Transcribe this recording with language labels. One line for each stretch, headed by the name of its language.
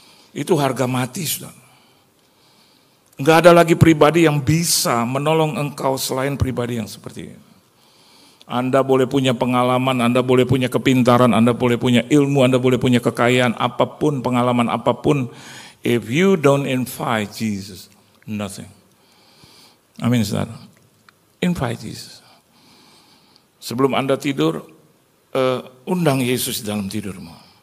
Indonesian: Itu harga mati, saudara. Enggak ada lagi pribadi yang bisa menolong engkau selain pribadi yang seperti ini. Anda boleh punya pengalaman, Anda boleh punya kepintaran, Anda boleh punya ilmu, Anda boleh punya kekayaan, apapun, pengalaman apapun.
English: If you don't invite Jesus, nothing.
Indonesian: Amin, saudara.
English: Invite Jesus.
Indonesian: Sebelum Anda tidur, undang Yesus dalam tidurmu.